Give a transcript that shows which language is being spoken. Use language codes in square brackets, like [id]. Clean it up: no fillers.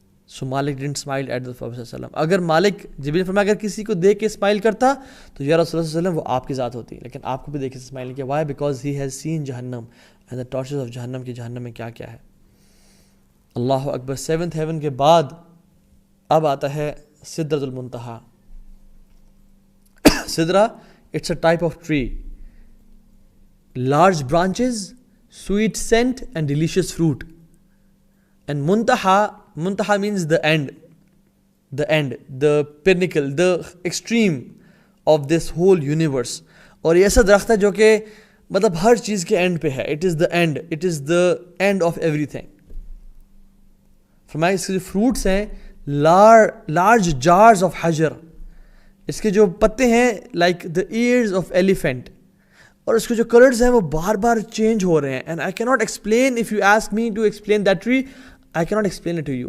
[ur] So Malik [en] didn't smile at the prophet [ur] صلی اللہ علیہ وسلم. اگر مالک جبریل فرمایا اگر کسی کو دیکھ کے اسمائل کرتا تو یا رسول اللہ صلی اللہ علیہ وسلم وہ آپ کی ذات ہوتی، لیکن آپ کو بھی دیکھ کے اسمائل نہیں کیا. [en] Why? Because he has seen جہنم and the tortures of جہنم، [ur] کی جہنم میں کیا کیا ہے. [en] اللہ اکبر. [ur] 7th ہیون کے بعد اب آتا ہے سدرۃ المنتہا. [en] سدرہ it's a type of tree, large branches, sweet scent and delicious fruit. And muntaha means the end, the pinnacle, the extreme of this whole universe. [ur] اور یہ ایسا درخت ہے جو کہ مطلب ہر چیز کے اینڈ پہ ہے. [en] It is the end, it is the end of everything. [ur] فرمایا اس کے جو فروٹس ہیں [en] large jars of [ur] حجر، اس کے جو پتے ہیں [en] like the ears of elephant، [ur] اور اس کے جو کلرز ہیں وہ بار بار چینج ہو رہے ہیں. [en] And I can not explain, if you ask me to explain that tree I can not explain it to you.